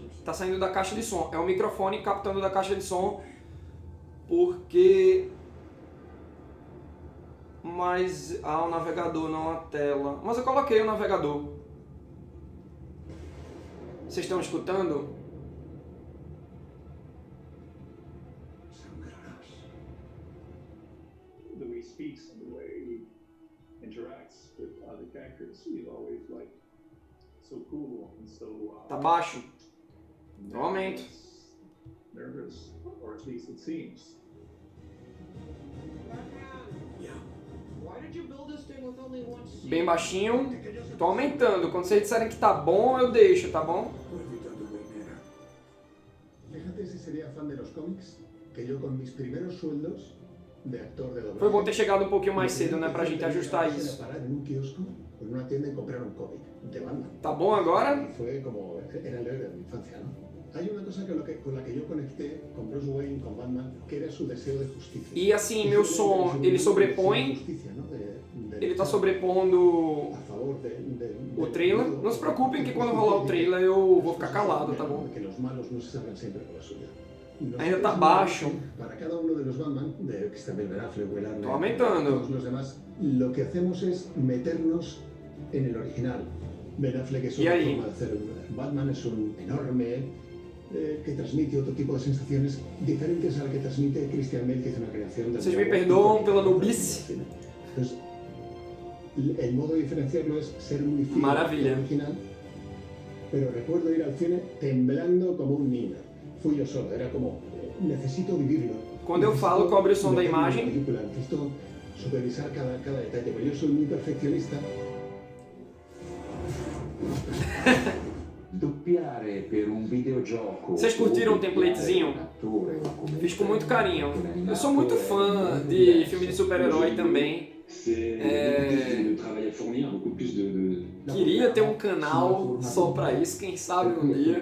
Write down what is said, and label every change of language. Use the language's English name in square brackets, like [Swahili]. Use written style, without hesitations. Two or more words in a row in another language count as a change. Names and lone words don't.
[Portuguese] Tá saindo da caixa de som. É o microfone captando da caixa de som. Porque... Mas... Ah, o navegador, não a tela. Mas eu coloquei o navegador. Vocês estão escutando? [English] The way he speaks and the way he interacts with other characters, he's always like so cool and so [Portuguese] Tá baixo? Eu aumento. [English] Nervous, or at least it seems. [Portuguese] Bem baixinho. Tô aumentando. Quando vocês disserem que tá bom, eu deixo, tá bom? [Spanish] Fíjate si sería fan de los cómics, que yo con mis primeros sueldos de actor de doblaje. [Portuguese] Foi bom ter chegado um pouquinho mais cedo, né, pra gente ajustar isso. [Spanish] Parar en un kiosco, en una tienda y comprar un cómic de Batman. [Portuguese] Tá bom agora? [Spanish] Y fue como, era el héroe de mi infancia, ¿no? Hay una cosa con la que yo conecté con Bruce Wayne, con Batman, que era su deseo de justicia. [Portuguese] E assim, meu som, ele sobrepõe, ele tá sobrepondo o trailer. Não se preocupem que quando rolar o trailer eu vou ficar calado, tá bom? [Spanish] Que los malos no se salgan siempre con la suya. [Portuguese] Ainda tá baixo. [Spanish] Para cada uno de los Batman, de Christopher Ben Affleck, Will Arnett, [Portuguese] Tô aumentando. [Spanish] todos los demás, lo que hacemos es meternos en el original. Ben Affleck es una forma de hacer Batman, es un enorme que transmite otro tipo de sensaciones diferentes a la que transmite Christian Bale, que hizo una creación de... [Portuguese] Vocês me perdoam pela nubice. [Spanish] Entonces, el modo de diferenciarlo es ser muy fiel al original, pero recuerdo ir al cine temblando como un niño. Fui yo solo, era como, necesito vivirlo. [Portuguese] Quando eu falo, cobre o som da imagem. [Spanish] Necesito supervisar cada detalle, pero yo soy muy perfeccionista. [Portuguese] Vocês curtiram o templatezinho? Fiz com muito carinho. Eu sou muito fã de filme de super-herói também. Queria ter um canal só pra isso, quem sabe um dia.